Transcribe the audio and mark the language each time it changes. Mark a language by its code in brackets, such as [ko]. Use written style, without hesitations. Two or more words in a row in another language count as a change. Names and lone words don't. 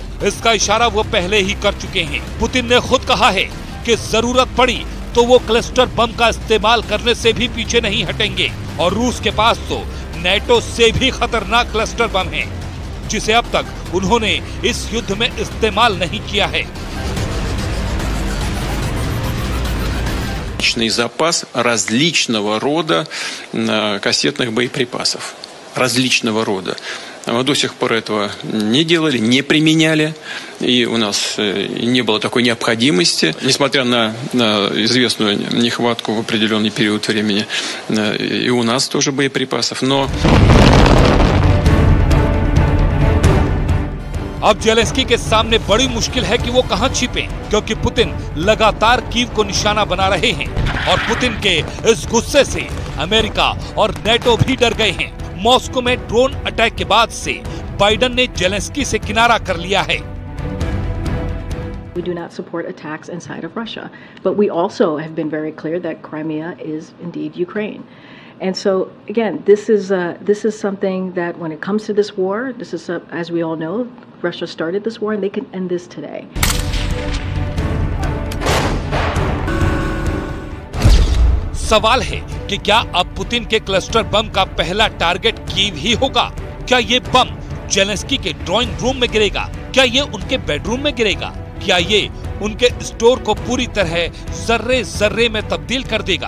[hi] इसका इशारा वो पहले ही कर चुके हैं। पुतिन ने खुद कहा है कि जरूरत पड़ी तो वो [en] cluster bomb [hi] का इस्तेमाल करने से भी पीछे नहीं हटेंगे। और रूस के पास तो नेटो से भी खतरनाक [en] cluster bomb [hi] है, जिसे अब तक उन्होंने इस युद्ध में इस्तेमाल नहीं किया है। [ru] Запас различного рода кассетных боеприпасов. Различного рода. Мы до сих пор этого не делали, не применяли, и у нас не было такой необходимости, несмотря на известную нехватку в определенный период времени, и у нас тоже боеприпасов, но... [hi] अब जेलेंस्की के सामने बड़ी मुश्किल है कि वो कहां छिपे, क्योंकि पुतिन लगातार कीव को निशाना बना रहे हैं और पुतिन के इस गुस्से से अमेरिका और नेटो भी डर गए हैं। मॉस्को में [en] drone attack [hi] के बाद से बाइडेन ने जेलेंस्की से किनारा कर लिया है। [en] We do not support attacks inside of Russia, but we also have been very clear that Crimea is indeed Ukraine. And so, again, this is something that when it comes to this war, this is, as we all know, Russia started this war and they can end this today. [hi] सवाल है कि क्या अब पुतिन के [en] cluster bomb [hi] का पहला टारगेट कीव ही होगा? क्या ये बम जेलेंस्की के [en] drawing room [hi] में गिरेगा? क्या ये उनके बेडरूम में गिरेगा? क्या ये उनके स्टोर को पूरी तरह जर्रे जर्रे में तब्दील कर देगा?